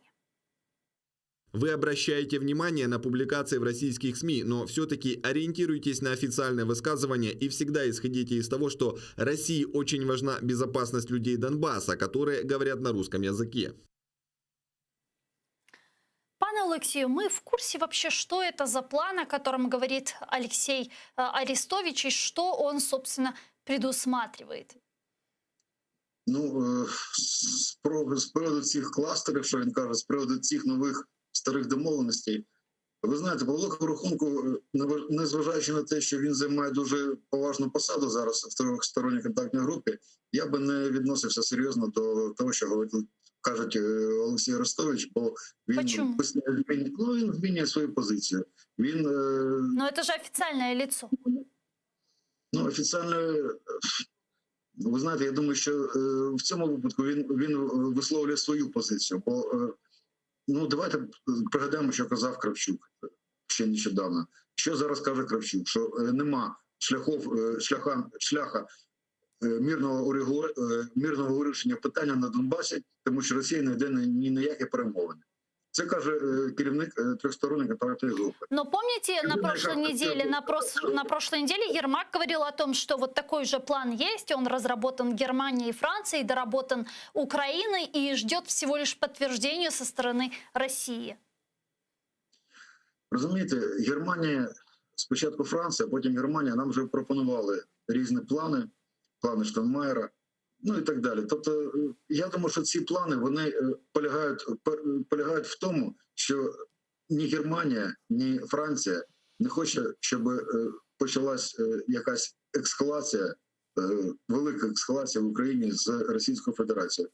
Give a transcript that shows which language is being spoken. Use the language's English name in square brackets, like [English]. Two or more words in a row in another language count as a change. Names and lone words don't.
[Russian] Вы обращаете внимание на публикации в российских СМИ, но все-таки ориентируйтесь на официальное высказывание и всегда исходите из того, что России очень важна безопасность людей Донбасса, которые говорят на русском языке. Пане Олексію, мы в курсе вообще, что это за план, о котором говорит Алексей Арестович, и что он, собственно, предусматривает? [Ukrainian] Ну, з приводу цих кластерів, що він каже, з приводу цих нових старих домовленостей. Ви знаєте, по великому рахунку, незважаючи на те, що він займає дуже поважну посаду зараз в тристоронній контактній групі, я би не відносився серйозно до того, що кажуть Олексій Арестович, бо він змінює свою позицію. [Russian] Но это же официальное лицо. [Ukrainian] Ну, офіційно, ви знаєте, я думаю, що в цьому випадку він висловлює свою позицію, бо ну, давайте пригадаємо, що казав Кравчук ще нещодавно. Що зараз каже Кравчук? Що нема шляха мирного вирішення питання на Донбасі, тому що Росія не йде ні на які перемовини. Це каже керівник трьохсторонньої контактної групи. [Russian] Но помните, на прошлой неделе Ермак говорил о том, что вот такой же план есть, он разработан Германией и Францией, доработан Украиной и ждет всего лишь подтверждения со стороны России. [Ukrainian] Розумієте, Германія, спочатку Франція, потім Германія, нам вже пропонували різні плани Штайнмайєра, ну і так далі. Тобто, я думаю, що ці плани, вони полягають в тому, що ні Германія, ні Франція не хоче, щоб почалась якась ескалація, велика ескалація в Україні з Російською Федерацією.